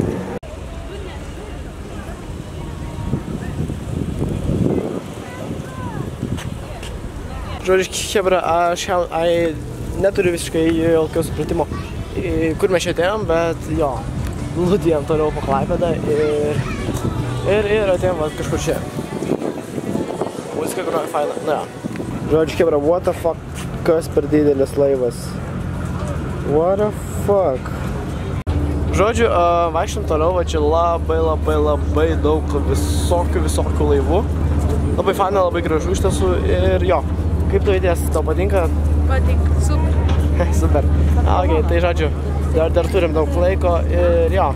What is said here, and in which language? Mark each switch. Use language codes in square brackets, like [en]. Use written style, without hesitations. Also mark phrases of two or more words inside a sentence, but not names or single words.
[lt] Žodžiu, chebra, aš neturiu visiškai jokio supratimo, kur mes čia atėjom, bet jo, lūdėjom toliau po Klaipėdą ir atėjom kažkur čia. Muzika groja faina, na jo. Žodžiu, chebra, [en] what the fuck, [lt] kas per didelis laivas. [en] What the fuck. [lt] Žodžiu, vaikštam toliau, va čia labai daug visokių laivų. Labai faina, labai gražu iš tiesų ir jo. Kaip tu įdės, tau patinka? Patinka, super. Super. Ok, tai žodžiu, dar turim daug laiko ir jo.